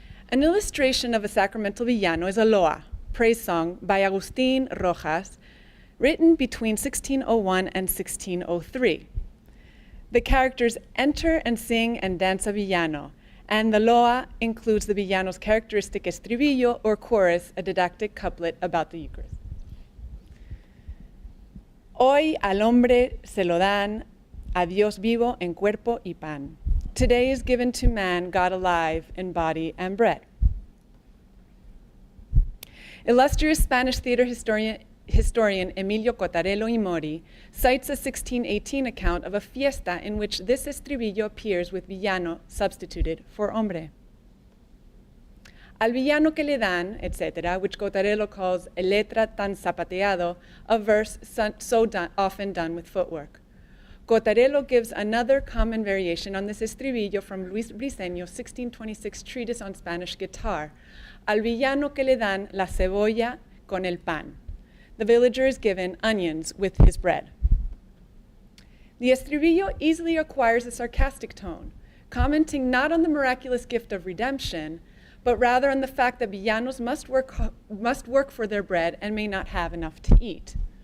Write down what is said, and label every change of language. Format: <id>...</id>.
<en>An illustration of a sacramental villano is a loa, praise song by Agustín Rojas, written between 1601 and 1603. The characters enter and sing and dance a villano, and the loa includes the villano's characteristic estribillo or chorus, a didactic couplet about the Eucharist.</en> <es>Hoy al hombre se lo dan, a Dios vivo en cuerpo y pan.</es> <en>Today is given to man, God alive in body and bread. Illustrious Spanish theater historian Emilio Cotarello y Mori cites a 1618 account of a fiesta in which this estribillo appears with villano substituted for hombre.</en> <es>Al villano que le dan,</es> <en>etc., which Cotarello calls</en> <es>el letra tan zapateado,</es> <en>a verse often done with footwork. Cotarello gives another common variation on this estribillo from Luis Briceño's 1626 treatise on Spanish guitar.</en> <es>Al villano que le dan la cebolla con el pan.</es> <en>The villager is given onions with his bread. The estribillo easily acquires a sarcastic tone, commenting not on the miraculous gift of redemption, but rather on the fact that villanos must work for their bread and may not have enough to eat.</en>